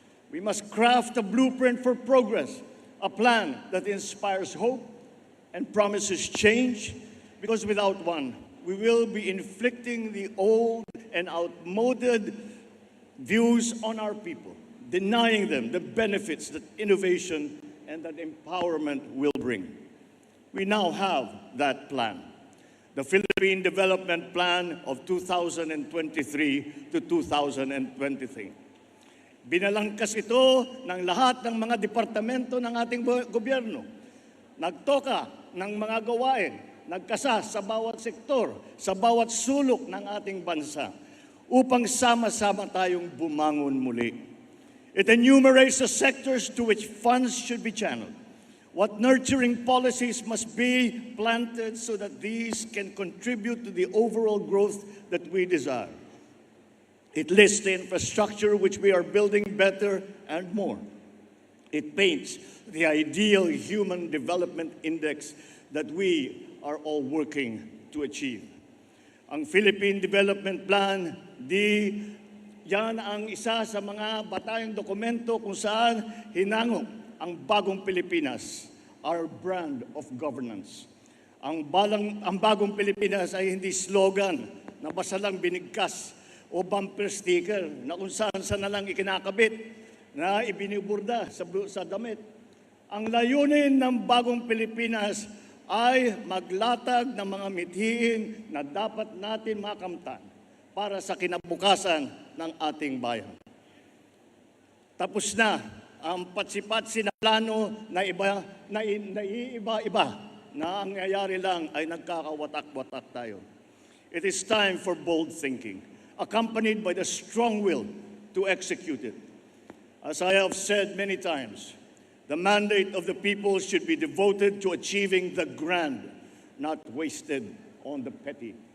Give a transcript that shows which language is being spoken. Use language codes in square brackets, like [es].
[en] We must craft a blueprint for progress, a plan that inspires hope and promises change, because without one, we will be inflicting the old and outmoded views on our people, denying them the benefits that innovation and that empowerment will bring. We now have that plan, the Philippine Development Plan of 2023 to 2023. [tl] Binalangkas ito ng lahat ng mga departamento ng ating gobyerno. Nagtoka ng mga gawain, nagkasa sa bawat sektor, sa bawat sulok ng ating bansa, upang sama-sama tayong bumangon muli. [en] It enumerates the sectors to which funds should be channeled, What nurturing policies must be planted so that these can contribute to the overall growth that we desire. It lists the infrastructure which we are building better and more. It paints the ideal human development index that we are all working to achieve. [tl] Ang Philippine Development Plan, yan ang isa sa mga batayang dokumento kung saan hinangok ang Bagong Pilipinas, [en] our brand of governance. [tl] Ang Bagong Pilipinas ay hindi slogan na basta lang binigkas o bumper sticker na kung saan na lang ikinakabit na ibiniburda sa damit. Ang layunin ng Bagong Pilipinas ay maglatag ng mga mithiin na dapat natin makamtan para sa kinabukasan ng ating bayan. Tapos na ang patsi-patsi na plano na iiba-iba na ang nangyayari lang ay nagkakawatak-watak tayo. [en] It is time for bold thinking, accompanied by the strong will to execute it. As I have said many times, the mandate of the people should be devoted to achieving the grand, not wasted on the petty.